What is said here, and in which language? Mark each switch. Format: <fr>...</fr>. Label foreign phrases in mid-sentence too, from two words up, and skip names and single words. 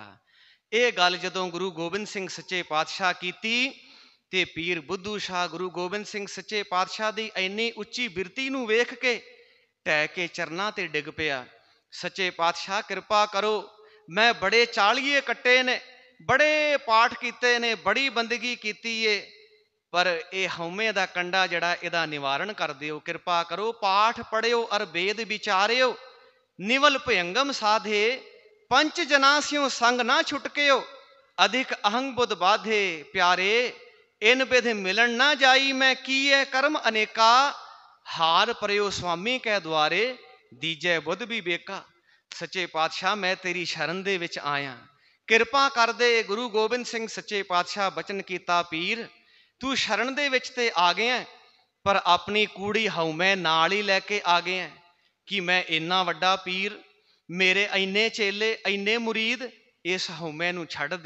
<pa>ਇਹ ਗੱਲ ਜਦੋਂ ਗੁਰੂ ਗੋਬਿੰਦ ਸਿੰਘ ਸੱਚੇ ਪਾਤਸ਼ਾਹ ਕੀਤੀ ਤੇ ਪੀਰ ਬੁੱਧੂ ਸ਼ਾਹ ਗੁਰੂ ਗੋਬਿੰਦ ਸਿੰਘ ਸੱਚੇ ਪਾਤਸ਼ਾਹ ਦੀ ਇੰਨੀ ਉੱਚੀ ਬਿਰਤੀ ਨੂੰ ਵੇਖ ਕੇ ਢਹਿ ਕੇ ਚਰਨਾਂ ਤੇ ਡਿੱਗ ਪਿਆ। ਸੱਚੇ ਪਾਤਸ਼ਾਹ ਕਿਰਪਾ ਕਰੋ, ਮੈਂ ਬੜੇ ਚਾਲੀਏ ਕੱਟੇ ਨੇ, ਬੜੇ ਪਾਠ ਕੀਤੇ ਨੇ, ਬੜੀ ਬੰਦਗੀ ਕੀਤੀ ਹੈ, ਪਰ ਇਹ ਹਉਮੇ ਦਾ ਕੰਡਾ ਜੜਾ ਇਹਦਾ ਨਿਵਾਰਣ ਕਰ ਦਿਓ। ਕਿਰਪਾ ਕਰੋ, ਪਾਠ ਪੜ੍ਹਿਓ ਅਰ ਬੇਦ ਬੀਚਾਰਿਓ, ਨਿਵਲ ਭਯੰਗਮ ਸਾਧੇ, ਪੰਚ ਜਨਾਸਿਓਂ ਸੰਗ ਨਾ ਛੁਟਕਿਓ, ਅਧਿਕ ਅਹੰਗ ਬੁਧ ਬਾਧੇ ਪਿਆਰੇ, ਇਨ ਬਿਧ ਮਿਲਨ ਨਾ ਜਾਈ, ਮੈਂ ਕੀਏ ਕਰਮ ਅਨੇਕਾ, ਹਾਰ ਪਰਿਓ ਸੁਆਮੀ ਕੈ ਦੁਆਰੇ, ਦੀਜੈ ਬੁਧ ਭੀ ਬੇਕਾ। ਸੱਚੇ ਪਾਤਸ਼ਾਹ ਮੈਂ ਤੇਰੀ ਸ਼ਰਣ ਦੇ ਵਿੱਚ ਆਇਆ, ਕਿਰਪਾ ਕਰ ਦੇ। ਗੁਰੂ ਗੋਬਿੰਦ ਸਿੰਘ ਸੱਚੇ ਪਾਤਸ਼ਾਹ ਬਚਨ ਕੀਤਾ, ਪੀਰ ਤੂੰ ਸ਼ਰਣ ਦੇ ਵਿੱਚ ਤੇ ਆ ਗਿਆ, ਪਰ ਆਪਣੀ ਕੂੜੀ ਹਉਮੈ ਨਾਲ ਹੀ ਲੈਕੇ ਆ ਗਿਆ ਕਿ ਮੈਂ ਇੰਨਾ ਵੱਡਾ ਪੀਰ, ਮੇਰੇ ਇੰਨੇ ਚੇਲੇ, ਇੰਨੇ ਮੁਰੀਦ, ਇਸ ਹਉਮੈ ਨੂੰ ਛੱਡ ਦੇ।</pa>